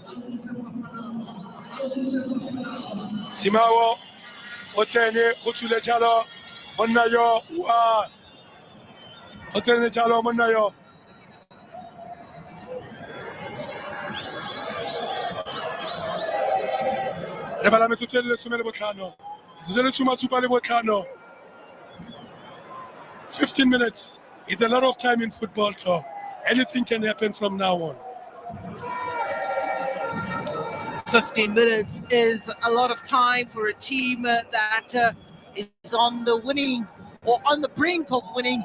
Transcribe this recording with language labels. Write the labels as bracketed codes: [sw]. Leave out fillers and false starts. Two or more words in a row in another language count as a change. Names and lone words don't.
[tn] Simao o tsene go tsule jalo monna yo wa o tsene jalo monna yo. Re bala metsotso le lesome le botlhano. Metsotso le soma supa le botlhano. [en] 15 minutes. It's a lot of time in football club. Anything can happen from now on. 15 minutes is a lot of time for a team that is on the winning or on the brink of winning.